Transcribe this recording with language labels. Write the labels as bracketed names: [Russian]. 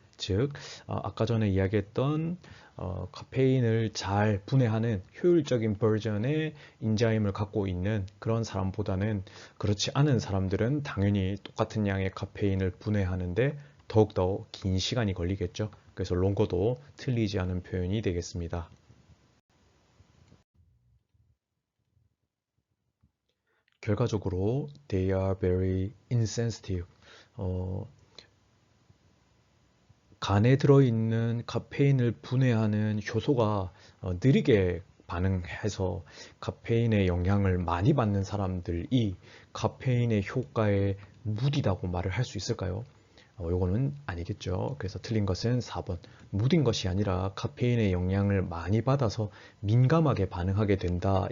[Korean] 즉 아까 전에 이야기했던 카페인을 잘 분해하는 효율적인 버전의 인자임을 갖고 있는 그런 사람보다는 그렇지 않은 사람들은 당연히 똑같은 양의 카페인을 분해하는데 더욱더 긴 시간이 걸리겠죠. 그래서 롱거도 틀리지 않은 표현이 되겠습니다. [English] 결과적으로 they are very insensitive. [Korean] 간에 들어있는 카페인을 분해하는 효소가 느리게 반응해서 카페인의 영향을 많이 받는 사람들이 카페인의 효과에 무디다고 말을 할 수 있을까요? 요거는 아니겠죠. 그래서 틀린 것은 4번. 무딘 것이 아니라 카페인의 영향을 많이 받아서 민감하게 반응하게 된다.